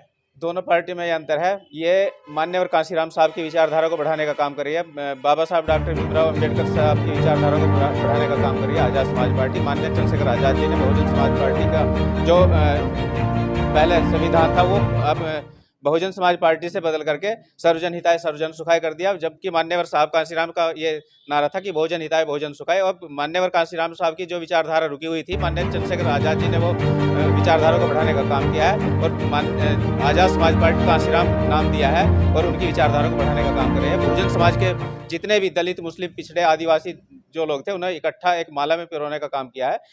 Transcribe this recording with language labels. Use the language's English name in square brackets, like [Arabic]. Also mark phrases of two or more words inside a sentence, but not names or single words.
[Hindi] दोनों पार्टी में ये अंतर है, ये माननीय कांशीराम साहब की विचारधारा को बढ़ाने का काम कर रही है। बाबा साहब डॉक्टर भीमराव अम्बेडकर साहब की विचारधारा को बढ़ाने का काम कर रही है आजाद समाज पार्टी। माननीय चंद्रशेखर आजाद जी ने बहुजन समाज पार्टी का जो पहले संविधान था वो अब बहुजन समाज पार्टी से बदल करके [Sanskrit] सर्वजन हिताय सर्वजन सुखाय [Hindi] कर दिया। जबकि मान्यवर साहब कांशीराम का ये नारा था कि [Sanskrit] बहुजन हिताय बहुजन सुखाय, [Hindi] और मान्यवर कांशीराम साहब की जो विचारधारा रुकी हुई थी, माननीय चंद्रशेखर आजाद जी ने वो विचारधारा को बढ़ाने का काम किया है और आजाद समाज पार्टी कांशीराम नाम दिया है और उनकी विचारधारा को बढ़ाने का काम कर रहे हैं। बहुजन समाज के जितने भी दलित, मुस्लिम, पिछड़े, आदिवासी जो लोग थे, उन्हें इकट्ठा एक माला में पिरोने का काम किया है।